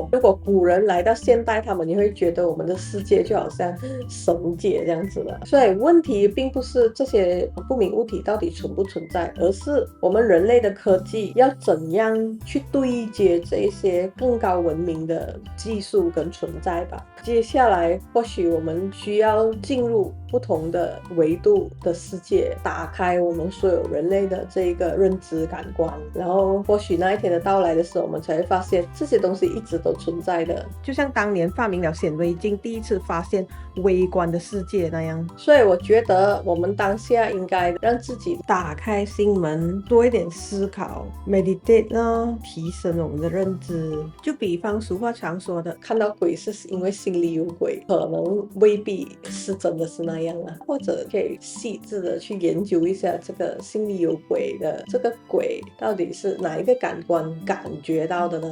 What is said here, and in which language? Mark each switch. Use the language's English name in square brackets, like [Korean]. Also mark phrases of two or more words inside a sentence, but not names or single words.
[Chinese] 如果古人來到現代，他們也會覺得我們的世界就好像神界這樣子了。所以問題並不是這些不明物體到底存不存在，而是我們人類的科技要怎樣去對接這些更高文明的技術跟存在吧。接下來或許我們需要進入不同的維度的世界，打開我們所有人類的這個認知感官，然後或許那一天的到來的時候，我們才會發現這些東西一直都存在的，就像當年發明了顯微鏡第一次發現微觀的世界那樣。所以我覺得我們當下應該讓自己打開心門，多一點思考 meditate 啦，提升我們的認知。就比方俗話常說的，看到鬼是因為心裡有鬼，可能未必是真的是那樣啊。或者可以細緻的去研究一下這個心裡有鬼的這個鬼到底是哪一個感官感覺到的呢？